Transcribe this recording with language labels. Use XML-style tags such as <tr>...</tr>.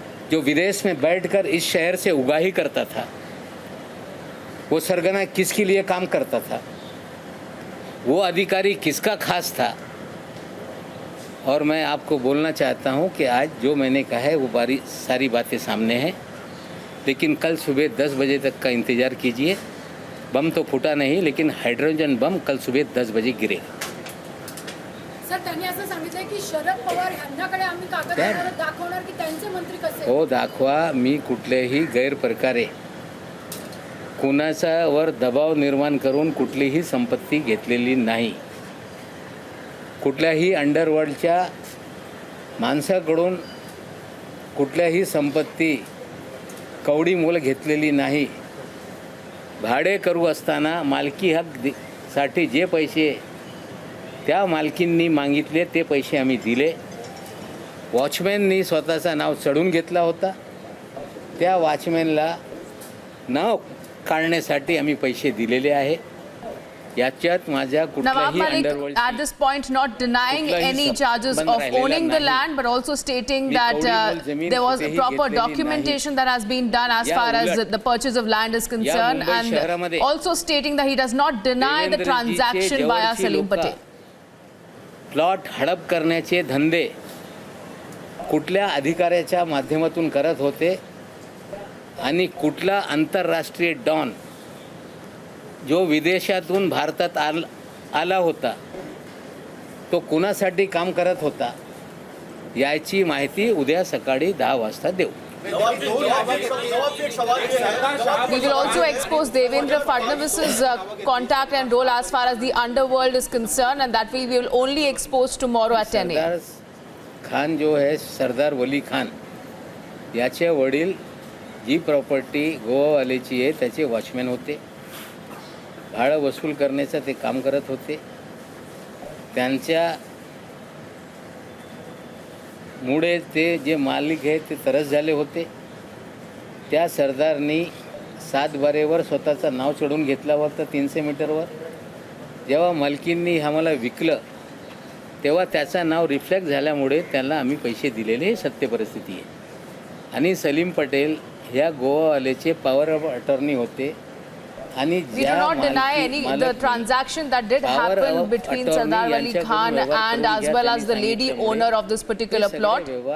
<hi>जो विदेश में बैठकर इस शहर से उगाही करता था, वो सरगना किसके लिए काम करता था, वो अधिकारी किसका खास था। और मैं आपको बोलना चाहता हूं कि आज जो मैंने कहा है वो सारी बातें सामने हैं, लेकिन कल सुबह 10 बजे तक का इंतज़ार कीजिए। बम तो फूटा नहीं, लेकिन हाइड्रोजन बम कल सुबह 10 बजे गिरेगा।</hi> <mr>सर, त्यांनी असं सांगितलं की शरद पवार यांच्याकडे आम्ही कागदपत्र दाखवणार की त्यांचे मंत्री कसे हो दाखवा। मी कुठल्याही गैरप्रकारे कुणाच्यावर दबाव निर्माण करून कुठलीही संपत्ती घेतलेली नाही, कुठल्याही अंडरवर्ल्डच्या माणसाकडून कुठल्याही संपत्ती कवडी मोल घेतलेली नाही। भाडे करू असताना मालकी हक साठी जे पैसे त्या मालकींनी मागितले ते पैसे आम्ही दिले। वॉचमॅननी स्वतःचं नाव चढून घेतला होता, त्या वॉचमॅनला नाव काढण्यासाठी आम्ही पैसे दिलेले आहे। याच्यात माझ्या कुठल्याही underworld</mr> <en>at this point not denying any charges of owning the land, but also stating that there was a proper documentation that has been done as far as the purchase of land is concerned, and also stating that he does not deny the transaction via Salim Patel.</en> <mr>Plot हडप करण्याचे धंदे कुठल्या अधिकाऱ्याच्या माध्यमातून करत होते आणि कुठला आंतरराष्ट्रीय डॉन जो विदेशातून भारतात आला होता तो कुणासाठी काम करत होता, याची माहिती उद्या सकाळी 10 वाजता देऊ।</mr> <en>We will also expose Devendra Fadnavis's contact and role as far as the underworld is concerned, and that we will only expose tomorrow at 10 a.m.</en> <mr>Sardar Khan जो है, सरदार वली खान, याचे वडील जी प्रॉपर्टी गोवावाल्याची आहे त्याचे वॉचमॅन होते, भाडं वसूल करण्याचं ते काम करत होते। त्यांच्या मुळे ते जे मालिक आहे ते तरस झाले होते। त्या सरदारनी 7 बारेवर स्वतःचं नाव चढून घेतला होता 300 मीटरवर। जेव्हा मालकींनी आम्हाला विकलं तेव्हा त्याचं नाव रिफ्लेक्ट झाल्यामुळे त्यांना आम्ही पैसे दिलेले, हे सत्य परिस्थिती आहे। आणि सलीम पटेल ह्या गोवावाल्याचे पॉवर ऑफ अटर्नी होते।</mr> <en>We do not deny any the transaction that did happen between Sardar Wali Khan and as well as the lady owner of this particular plot.</en>